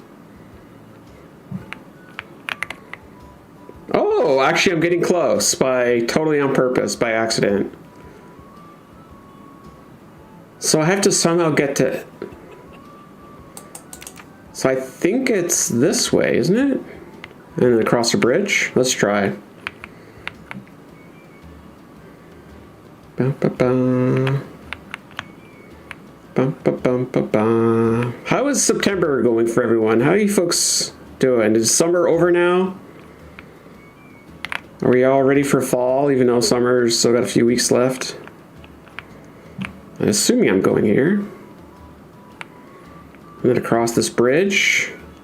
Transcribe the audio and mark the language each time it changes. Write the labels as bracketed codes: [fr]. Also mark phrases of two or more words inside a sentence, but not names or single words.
[en] Oh, actually I'm getting close totally on purpose, by accident. So I have to somehow get to... So I think it's this way, isn't it? And then across the bridge? Let's try. Ba-ba-ba. Ba-ba-bum-ba-ba. How is September going for everyone? How are you folks doing? Is summer over now? Are we all ready for fall, even though summer's still got a few weeks left? I'm assuming I'm going here. I'm gonna cross this bridge.